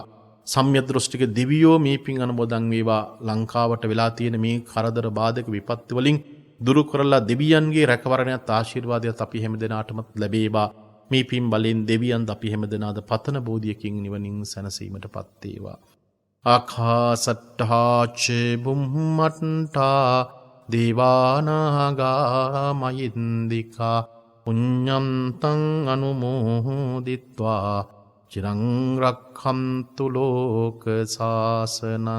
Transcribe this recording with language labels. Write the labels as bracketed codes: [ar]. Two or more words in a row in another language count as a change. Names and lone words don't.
[si] සම්‍යක් දෘෂ්ටික දෙවියෝ මේ පින් අනුමෝදන් වේවා. ලංකාවට වෙලා තියෙන මේ කරදර බාධක විපත්ති වලින් දුරු කරලා දෙවියන්ගේ රැකවරණයත් ආශිර්වාදයත් අපි හැමදෙනාටමත් ලැබේවා. මේ පින් බලෙන් දෙවියන්ද අපි හැමදෙනාද පතන බෝධියකින් නිවනින් සැනසීමටපත් වේවා. [pi] ආකාසට්ඨා ච බුම්මට්ඨා දේවානාගා මහින්దికා පුඤ්ඤන්තං අනුමෝදිත්වා චිරං රක්ඛන්තු ලෝක සාසනං.